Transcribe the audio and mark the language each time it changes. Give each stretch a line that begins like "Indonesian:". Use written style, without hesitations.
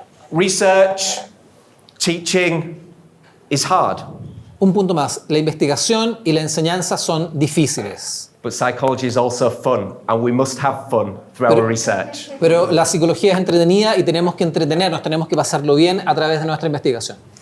English: Research, teaching is hard.
Spanish: Un punto más. La investigación y la enseñanza son difíciles.
English: But psychology is also fun, and we must have fun through our research.
Spanish: Pero la psicología es entretenida y tenemos que entretenernos, tenemos que pasarlo bien a través de nuestra investigación.